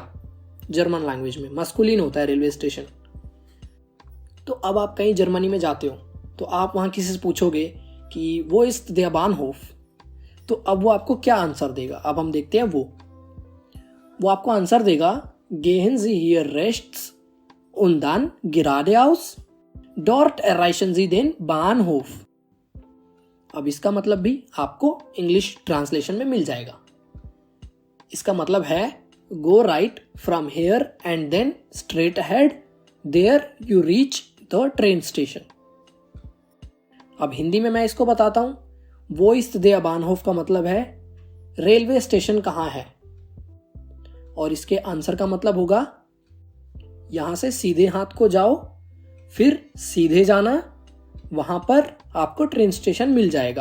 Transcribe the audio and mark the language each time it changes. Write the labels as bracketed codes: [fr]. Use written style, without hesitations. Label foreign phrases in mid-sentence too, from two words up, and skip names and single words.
[en] German language [hi] में मस्कुलिन होता है [en] railway station. [hi] तो अब आप कहीं जर्मनी में जाते हो तो आप वहां किसी से पूछोगे कि [de] Wo ist der Bahnhof, [hi] तो अब वो आपको क्या आंसर देगा? अब हम देखते हैं। वो आपको आंसर देगा [de] गेहन Sie hier rechts und dann geradeaus, dort erreichen Sie den Bahnhof। [hi] अब इसका मतलब भी आपको [en] English translation [hi] में मिल जाएगा। इसका मतलब है [en] go right from here and then straight ahead, there you reach the train station. [hi] अब हिंदी में मैं इसको बताता हूं। [de] Wo ist der Bahnhof [hi] का मतलब है [en] railway station [hi] कहां है, और इसके आंसर का मतलब होगा यहां से सीधे हाथ को जाओ, फिर सीधे जाना, वहां पर आपको [en] train station [hi] मिल जाएगा।